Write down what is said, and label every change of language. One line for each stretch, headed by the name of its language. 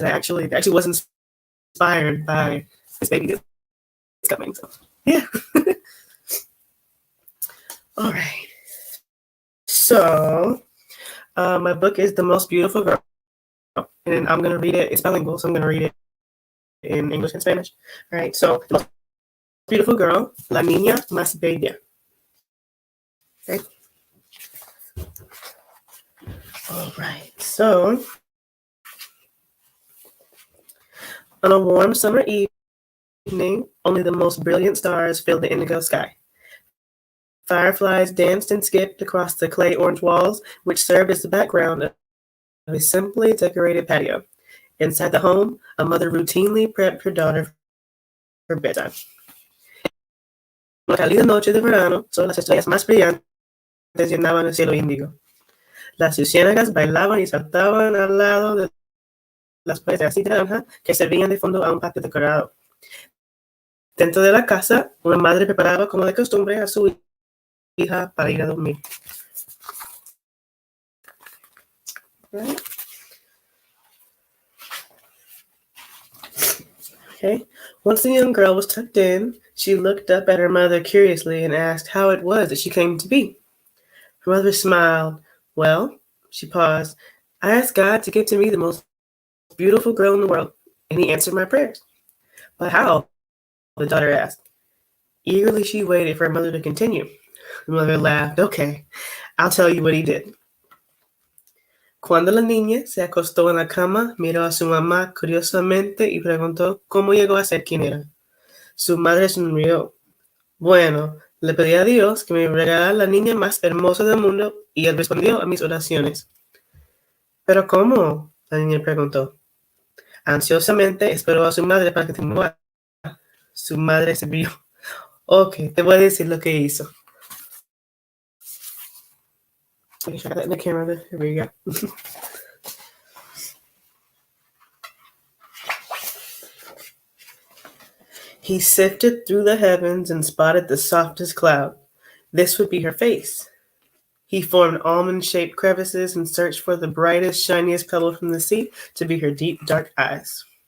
English: And it actually was inspired by this baby that's coming. So yeah. All right. So my book is The Most Beautiful Girl, and I'm gonna read it. It's bilingual, so I'm gonna read it in English and Spanish. All right. So the most beautiful girl,
Spanish: la niña más bella.
English: Okay. All right. So on a warm summer evening, only the most brilliant stars filled the indigo sky. Fireflies danced and skipped across the clay orange walls, which served as the background of a simply decorated patio. Inside the home, a mother routinely prepped her daughter for bedtime.
Spanish: Una cálida noche de verano, solo las estrellas más brillantes llenaban el cielo índigo. Las luciérnagas bailaban y saltaban al lado de las paredes de naranja que servían de fondo a un patio decorado. Dentro de la casa, una madre preparaba, como de costumbre, a su hija para ir a dormir.
English: Right. Okay. Once the young girl was tucked in, she looked up at her mother curiously and asked how it was that she came to be. Her mother smiled. Well, she paused. I asked God to give to me the most beautiful girl in the world, and he answered my prayers. But how? The daughter asked. Eagerly, she waited for her mother to continue. The mother laughed. Okay, I'll tell you what he did.
Spanish: Cuando la niña se acostó en la cama, miró a su mamá curiosamente y preguntó cómo llegó a ser quien era. Su madre sonrió. Bueno, le pedí a Dios que me regalara la niña más hermosa del mundo y él respondió a mis oraciones. ¿Pero cómo? La niña preguntó. Ansiosamente esperó a su madre para que continuara. Su madre se rió. Ok, te voy a decir lo que hizo.
English: Let me try that in the camera there. Here we go. He sifted through the heavens and spotted the softest cloud. This would be her face. He formed almond-shaped crevices and searched for the brightest, shiniest pebble from the sea to be her deep, dark eyes.